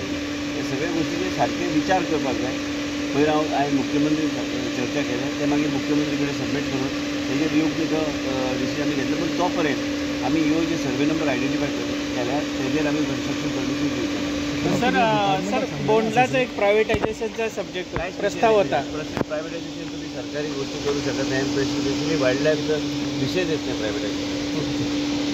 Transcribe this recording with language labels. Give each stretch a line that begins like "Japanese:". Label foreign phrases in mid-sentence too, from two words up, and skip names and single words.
Konkani: हे सगळे गोश्टीचेर सारके विचार करपाक जाय. पयर हांवें मुख्यमंत्री चर्चा केल्या, ते मागीर मुख्यमंत्री कडेन सबमीट करून तेजेर योग्य तो डिसिजन आमी घेतलो. पूण तो पर्यंत आमी ह्यो जे
English: survey number identify
Konkani: केल्या तेजेर आमी
English: construction permission
Konkani: दिवचें ना.
Marathi: सर बोंडलाचा एक
English: privatization subject
Marathi: प्रस्ताव होता. प्रायव्हेटायझेशन तुम्ही सरकारी गोष्टी करू शकत नाही.
English: specially wildlife
Marathi: विषय देत नाही प्रायव्हेटायझेशन.